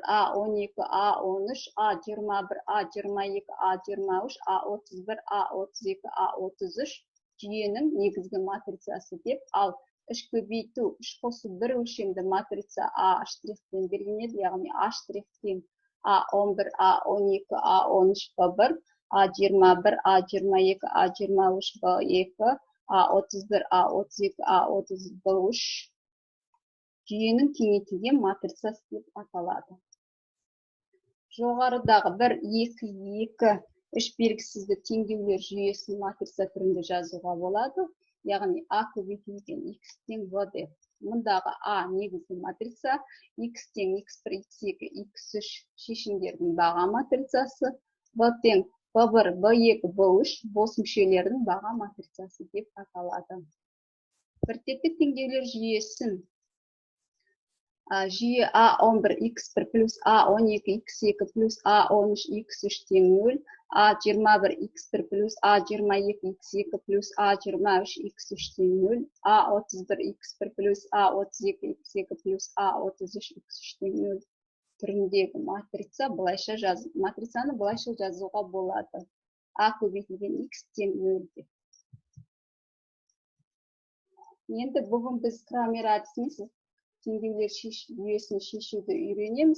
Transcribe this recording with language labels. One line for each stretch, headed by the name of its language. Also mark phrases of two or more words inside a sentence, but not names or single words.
Kazakh: A12, A13, A21, A22, A23, A31, A32, A33 жүйенің негізгі матрицасы деп, ал 3x3 қосу бір өлшемді матрица A' штрихпен беріледі, яғни A' тең A11, A12, A13, B1, A21, A22, A23, B2, A31, A32, A33 жүйенің кеңейтілген матрицасы деп аталады. Жоғарыдағы 1-2-2 үш белгісізді теңдеулер жүйесін матрица түрінде жазуға болады, яғни А көбейтілген X тең B деп. Мұндағы А негізгі матрица, X тең X1, X2, X3 шешімдердің баға матрицасы, B тең B1, B2, B3 бос мүшелердің баға матрицасы деп аталады. Біртекті теңдеулер жүйесін жүйе A11x1 плюс A12x2 плюс A13x3 тең 0, A21x1 плюс A22x2 плюс A23x3 тең 0, A31x1 плюс A32x2 плюс A33x3 тең 0 түріндегі матрицаны былайша жазуға болады. А көбейтілген X тең 0 деп. Енді бүгін біз Крамер әдісімен теңдеулер жүйесін шешуді үйренеміз.